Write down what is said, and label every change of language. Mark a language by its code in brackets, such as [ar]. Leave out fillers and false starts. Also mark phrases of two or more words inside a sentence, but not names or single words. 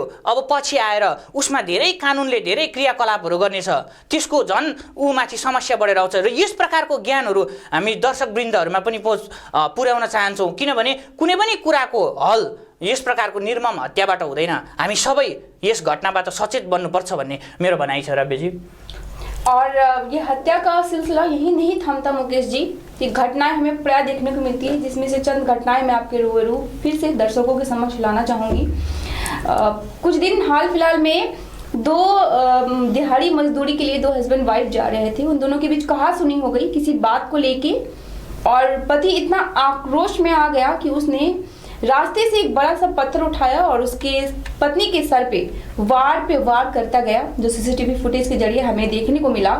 [ne] अब पछि आएर उसमा धेरै कानुनले धेरै क्रियाकलापहरू गर्नेछ, त्यसको झन् ऊमाथि समस्या बढेर आउँछ। र यस प्रकारको ज्ञानहरू हामी दर्शकवृन्दहरूमा पनि पुर्याउन चाहन्छौँ। किनभने कुनै पनि कुराको हल यस प्रकारको निर्मम हत्याबाट हुँदैन। हामी सबै यस घटनाबाट सचेत बन्नुपर्छ भन्ने मेरो भनाइ छ राव्यजी। [hi] और ये हत्या का सिलसिला यही नहीं थमता मुकेश जी, ये घटनाएं हमें प्राय देखने को मिलती है, जिसमें से चंद घटनाएं मैं आपके रूबरू फिर से दर्शकों के समक्ष लाना चाहूँगी। कुछ दिन हाल फिलहाल में दो दिहाड़ी मजदूरी के लिए दो [en] husband wife [hi] जा रहे थे, उन दोनों के बीच कहासुनी हो गई किसी बात को लेके और पति इतना आक्रोश में आ गया कि उसने रास्ते से एक बड़ा सा पत्थर उठाया और उसके पत्नी के सर पे वार करता गया, जो [en] CCTV footage [hi] के जरिए हमें देखने को मिला।